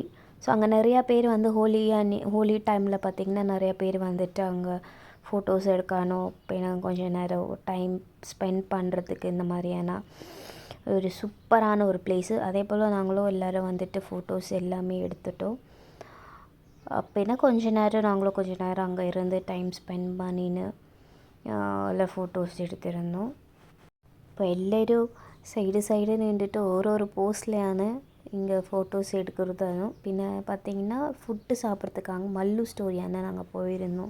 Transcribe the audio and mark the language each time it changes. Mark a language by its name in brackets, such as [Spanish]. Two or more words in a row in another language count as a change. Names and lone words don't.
[Tamil] ஸோ அங்கே நிறையா பேர் வந்து ஹோலி டைமில் பார்த்திங்கன்னா நிறையா பேர் வந்துட்டு அங்கே ஃபோட்டோஸ் எடுக்கணும், பின்ன கொஞ்சம் நேரம் டைம் ஸ்பெண்ட் பண்ணுறதுக்கு இந்த மாதிரியான ஒரு சூப்பரான ஒரு பிளேஸு. அதே போல் நாங்களும் எல்லோரும் வந்துட்டு ஃபோட்டோஸ் எல்லாமே எடுத்துட்டோம். அப்படின்னா கொஞ்சம் நேரம் அங்கே இருந்து டைம் ஸ்பெண்ட் பண்ணின்னு எல்லாம் ஃபோட்டோஸ் எடுத்திருந்தோம். இப்போ எல்லோரும் [Malayalam] സൈഡ് നിന്നിട്ട് ഓരോരോ പോസ്റ്റിലാണ് [Tamil] இங்கே ஃபோட்டோஸ் எடுக்கிறதும். பின்ன பார்த்திங்கன்னா ஃபுட்டு சாப்பிட்றதுக்காக மல்லு ஸ்டோரியான நாங்கள் போயிருந்தோம்.